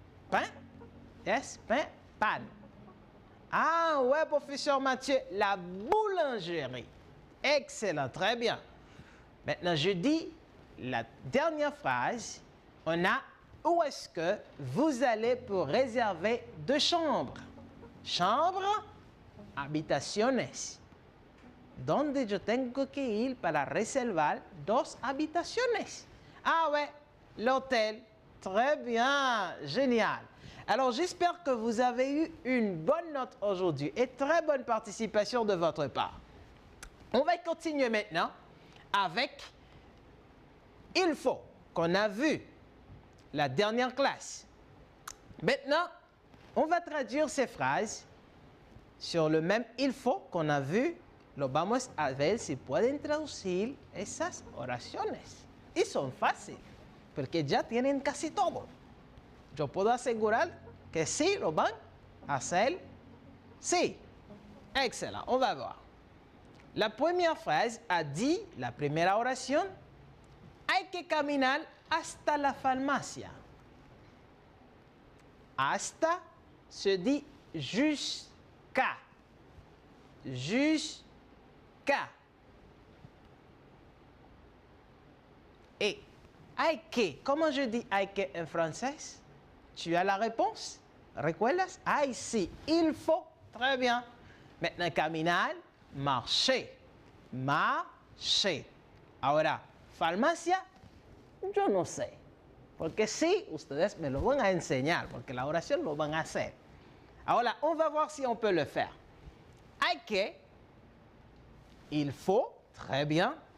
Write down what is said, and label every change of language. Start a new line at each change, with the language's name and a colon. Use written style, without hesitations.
French: Pain? Yes, pain, pan. Ah ouais, professeur Mathieu, la boulangerie. Excellent, très bien. Maintenant, je dis la dernière phrase. On a où est-ce que vous allez pour réserver 2 chambres? Chambre, habitaciones.
Spanish: ¿Dónde yo tengo que ir para reservar 2 habitaciones?
French: Ah ouais, l'hôtel. Très bien, génial. Alors, j'espère que vous avez eu une bonne note aujourd'hui et très bonne participation de votre part. On va continuer maintenant avec il faut qu'on a vu la dernière classe. Maintenant, on va traduire ces phrases sur le même il faut qu'on a vu.
Spanish: Lo vamos a ver si pueden traducir esas oraciones. Y son fáciles, porque ya tienen casi todo. Yo puedo asegurar que sí lo van a hacer. Sí.
French: Excellent. On va voir. La première phrase a dit,
Spanish: la primera oración, hay que caminar hasta la farmacia.
French: Hasta se dit jusqu'à. Jusqu'à. Et hay que, comment je dis hay que en français? Tu as la réponse?
Spanish: ¿Recuerdas? Ay, sí,
French: il faut. Très bien. Maintenant, caminar, marcher. Marcher.
Spanish: Ahora, farmacia, yo no sé. Porque sí, ustedes me lo van a enseñar, porque la oración lo van a hacer. Ahora,
French: on va voir si on peut le faire. Hay que, il faut, très bien.